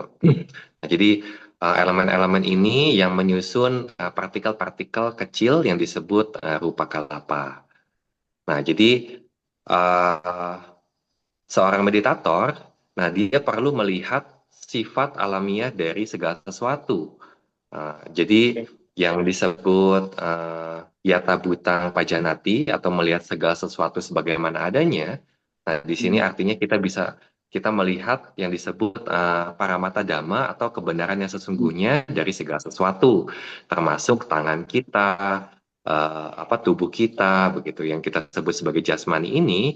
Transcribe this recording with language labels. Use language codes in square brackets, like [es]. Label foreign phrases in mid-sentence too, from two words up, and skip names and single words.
[id] Nah, jadi elemen-elemen ini yang menyusun partikel-partikel kecil yang disebut [pi] rupa kalapa. [id] Nah, jadi uh, seorang meditator, nah dia perlu melihat sifat alamiah dari segala sesuatu. Jadi yang disebut [pi] yata butang pajanati [id] atau melihat segala sesuatu sebagaimana adanya. Nah, di sini artinya kita melihat yang disebut [pi] paramata dhamma [id] atau kebenaran yang sesungguhnya dari segala sesuatu, termasuk tangan kita, tubuh kita, begitu yang kita sebut sebagai jasmani ini.